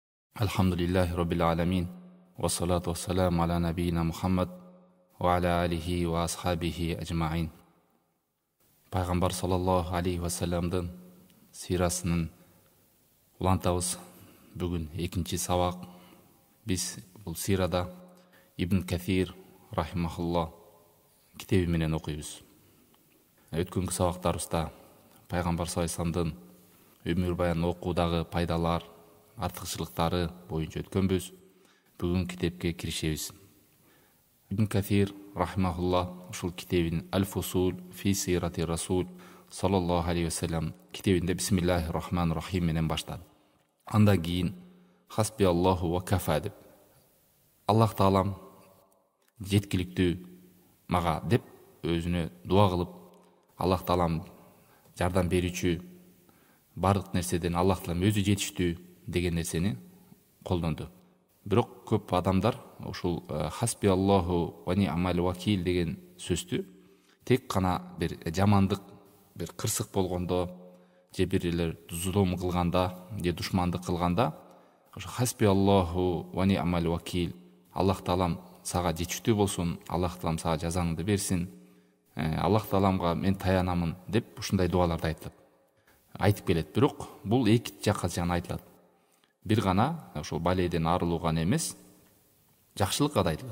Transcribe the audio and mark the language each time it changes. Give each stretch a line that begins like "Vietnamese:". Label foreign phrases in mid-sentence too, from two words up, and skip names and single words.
Arabic: الحمد لله رب العالمين. والصلاة والسلام على نبينا محمد وعلى آله وأصحابه أجمعين.
Kyrgyz: Пайғамбар
Arabic: صلى الله عليه وسلم
Kyrgyz: сирасын улантабыз. Бүгін екінші сабақ. Біз бұл сирада Ибн Кафир рахимахулла китеби менен окуйбуз. Өткөнкү сабактарыбызда Пайғамбар
Arabic: صلى الله عليه وسلم
Kyrgyz: өмүр баян окуудагы пайдалар, артыкчылыктары боюнча өткөнбүз. Бүгүн китепке киришебиз. Ибн Кафир рахимахулла ушул китебин Аль-Фусул фи сирати Расул
Arabic: صلى الله عليه وسلم
Kyrgyz: китебинде
Arabic: بسم الله الرحمن الرحيم
Kyrgyz: менен баштады. Андан кийин
Arabic: حسبي الله وكفى
Kyrgyz: деп, Аллах таалам жеткиликтүү мага деп өзүнө дуа кылып, Аллах таалам жардам берүүчү, бардык нерседен Аллах таалам өзү жетиштүү деген нерсени колдонду. Бирок көп адамдар ушул
Arabic: حسبي الله ونعم الوكيل
Kyrgyz: деген сөздү тек кана бир жамандык, бир кырсык болгондо, же бирлер зулум кылганда, же душмандык кылганда, ошо
Arabic: حسبي الله ونعم الوكيل,
Kyrgyz: Аллах таалам сага жетиштүү болсун, Аллах таалам сага жазаңды берсин, Аллах тааламга мен таянамын деп ушундай дуаларды айтып келет. Бирок бул эки жакка жана айтылат. Бир гана ошол балейден арылуу гана эмес, жакшылыкка да айтылат.